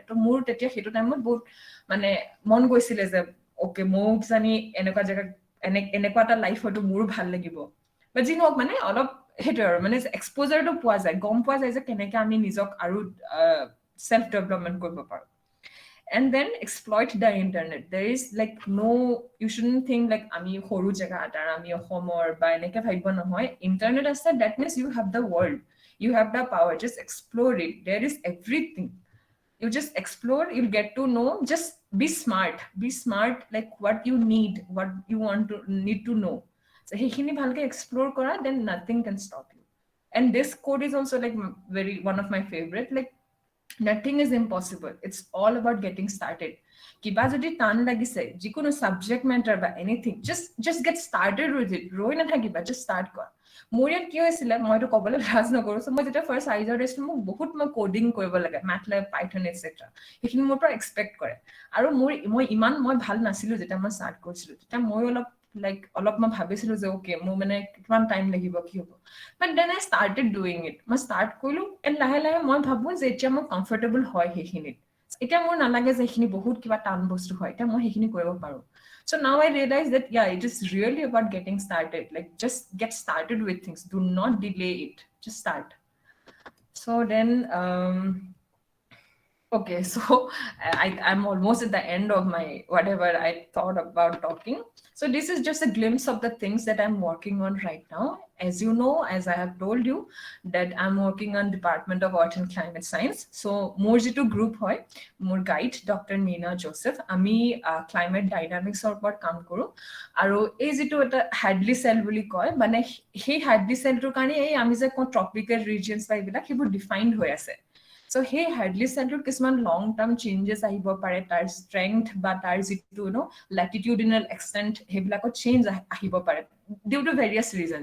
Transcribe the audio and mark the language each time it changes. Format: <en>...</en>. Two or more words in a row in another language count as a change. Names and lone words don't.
<as>তো মোৰ তেতিয়া সেইটো টাইমত বহুত মানে মন গৈছিলে যে অ'কে ময়ো কিজানি এনেকুৱা জেগাত এনেকুৱা এটা লাইফ হয়তো মোৰো ভাল লাগিব। বা যি নহওক মানে অলপ সেইটোৱে আৰু মানে এক্সপ'জাৰটো পোৱা যায়, গম পোৱা যায় যে কেনেকৈ আমি নিজক আৰু</as> <en>self development</en> <as>কৰিব পাৰোঁ।</as> <en>And then exploit the internet. There is like no, you shouldn't think like</en> <as>আমি সৰু জেগা এটা আমি অসমৰ বা এনেকৈ ভাবিব নহয়। ইণ্টাৰনেট আছে,</as> <en>that means you have the world, you have the power, just explore it. There is everything. You just explore, you'll get to know. Just be smart like what you need, what you need to know. So</en> <as>সেইখিনি ভালকে</as> <en>explore কৰা, then nothing can stop you. And this quote is also like one of my favorite, like nothing is impossible, it's all about getting started.</en> <as>কিবা যদি টান লাগিছে, যিকোনো</as> <en>subject matter</en> <as>বা এনিথিং,</as> <en>just get started with it.</en> <as>ৰৈ নাথাকিবা,</as> <en>just start কৰা।</en> <as>মোৰ ইয়াত কি হৈছিলে, মইতো ক'বলৈ লাজ নকৰোঁ। চ' মই যেতিয়া</as> <en>first year</en> <as>দিছিলোঁ, মোক বহুত কোডিং কৰিব লাগে, MATLAB, Python etc. সেইখিনি মোৰ পৰা এক্সপেক্ট কৰে। আৰু মই ভাল নাছিলোঁ যেতিয়া মই ষ্টাৰ্ট কৰিছিলোঁ। তেতিয়া মই অলপ মই ভাবিছিলোঁ যে অ'কে মোৰ মানে কিমান টাইম লাগিব, কি হ'ব।</as> <en>But then I started doing it.</en> <as>মই ষ্টাৰ্ট কৰিলোঁ, এণ্ড লাহে লাহে মই ভাবোঁ যে এতিয়া মই কমফৰ্টেবল হয় সেইখিনিত। এতিয়া মোৰ নালাগে যে সেইখিনি বহুত কিবা টান বস্তু হয়, এতিয়া মই সেইখিনি কৰিব পাৰোঁ।</as> <en>So now I realize that, yeah, it is really about getting started. Like just get started with things. Do not delay it. Just start. So then, okay, so I'm almost at the end of my whatever I thought about talking. So this is just a glimpse of the things that I'm working on right now. As you know, as I have told you, that I'm working on Department of Earth and Climate Science.</en> <as>So মোৰ যিটো গ্ৰুপ হয়, মোৰ গাইড ডক্টৰ নীনা জোচেফ, আমি</as> <en>climate dynamics</en> <as>ওপৰত কাম কৰোঁ। আৰু এই যিটো এটা</as> <en>Hadley cell</en> <as>বুলি কয়, মানে সেই</as> <en>Hadley cell</en> <as>কাৰণে এই আমি যে কওঁ</as> <en>tropical regions</en> <as>বা এইবিলাক সেইবোৰ ডিফাইণ্ড হৈ আছে। So সেই</as> <en>Hadley cell</en> <as>কিছুমান</as> <en>long term changes</en> <as>আহিব পাৰে, তাৰ ষ্ট্ৰেংথ বা তাৰ যিটো</as> <en>latitudinal extent</en> <as>সেইবিলাকত চেঞ্জ আহিব পাৰে</as> <en>due to various reasons.</en>